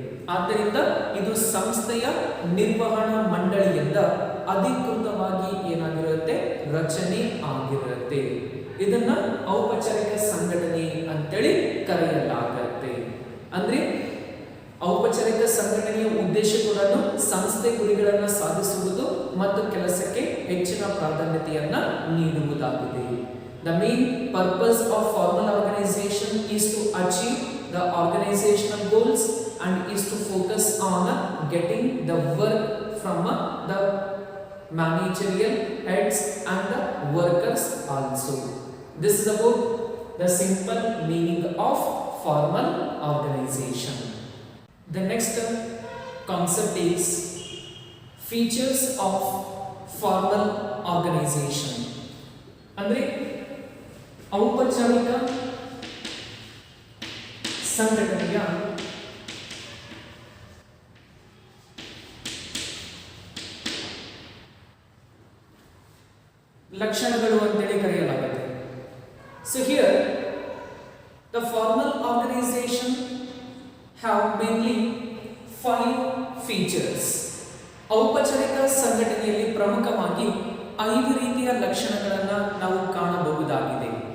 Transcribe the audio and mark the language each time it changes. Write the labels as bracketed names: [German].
[Kannada] ಆದ್ದರಿಂದ ಇದು ಸಂಸ್ಥೆಯ ನಿರ್ವಹಣಾ ಮಂಡಳಿಯಿಂದ ಅಧಿಕೃತವಾಗಿ ಏನಾಗಿರುತ್ತೆ, ರಚನೆ ಆಗಿರುತ್ತೆ. ಇದನ್ನ ಔಪಚಾರಿಕ ಸಂಘಟನೆ ಅಂತೇಳಿ ಕರೆಯಲಾಗುತ್ತೆ. ಅಂದ್ರೆ ಔಪಚಾರಿಕ ಸಂಘಟನೆಯ ಉದ್ದೇಶ ಕೂಡ ಸಂಸ್ಥೆ ಗುರಿಗಳನ್ನು ಸಾಧಿಸುವುದು ಮತ್ತು ಕೆಲಸಕ್ಕೆ ಹೆಚ್ಚಿನ ಪ್ರಾಧಾನ್ಯತೆಯನ್ನ ನೀಡುವುದಾಗಿದೆ. [English] The main purpose of formal organization is to achieve the organizational goals and is to focus on getting the work from the managerial heads and the workers also. This is about the simple meaning of formal organization. The next concept is features of formal organization. [Kannada] ಅಂದ್ರೆ ಔಪಚಾರಿಕ ಸಂಘಟನೆಯ ಲಕ್ಷಣಗಳು ಅಂತೇಳಿ ಕರೆಯಲಾಗುತ್ತೆ. [English] So here the formal organization have mainly 5 features. [Kannada] ಔಪಚಾರಿಕ ಸಂಘಟನೆಯಲ್ಲಿ ಪ್ರಮುಖವಾಗಿ 5 ರೀತಿಯ ಲಕ್ಷಣಗಳನ್ನು ನಾವು ಕಾಣಬಹುದಾಗಿದೆ.